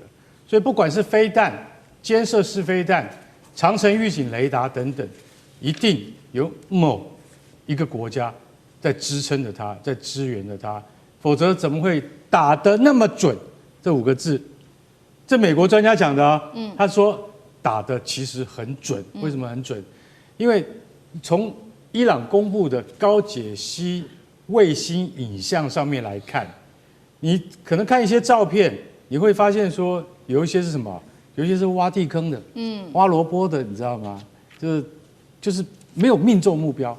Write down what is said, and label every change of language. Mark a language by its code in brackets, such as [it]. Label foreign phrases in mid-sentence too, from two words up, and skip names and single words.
[zh] 所以不管是飛彈、肩射式飛彈、長程預警雷達等等，一定有某一個國家在支撐着它，在支援着它，否則怎麼會打得那麼準？這5個字，這美國專家講的啊，他說。打的其實很準，為什麼很準？因為從伊朗公布的高解析衛星影像上面來看，你可能看一些照片，你會發現說有一些是什麼？有一些是挖地坑的，挖蘿蔔的，你知道嗎？就是沒有命中目標。